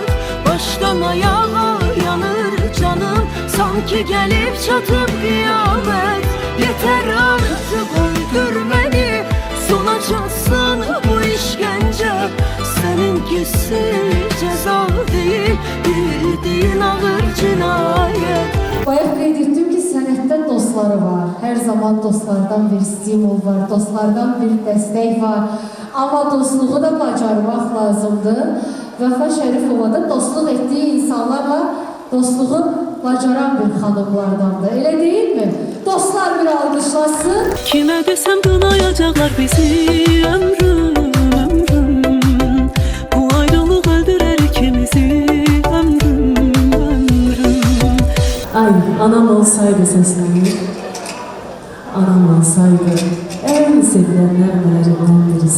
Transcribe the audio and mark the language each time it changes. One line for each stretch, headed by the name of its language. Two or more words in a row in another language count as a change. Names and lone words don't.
Turkish: Baştan ayağa yanır canım, sanki gelip çatıp kıyamet. Yeter artık öldürmeni, sonacaksın bu işkence. Seninkisi ceza değil, bildiğin ağır cinayet.
Azerbaijani: Bayaq qeyd etdim ki, sənətdə dostları var. Hər zaman dostlardan bir stimul var, dostlardan bir dəstək var. Amma dostluğu da bacarmaq lazımdır. Vəfa Şərifova da dostluq etdiyi insanlarla dostluğu bacaran bir xanımlardandır. Elə deyilmi? Dostlar bir alqışlasın.
Turkish: Kime desem kınayacaklar bizi ömrüm ömrüm. Bu ayrılık öldürer ikimizi ömrüm ömrüm. Ay, anam olsaydı seslenir, anam olsaydı en sevilenlerden birisi.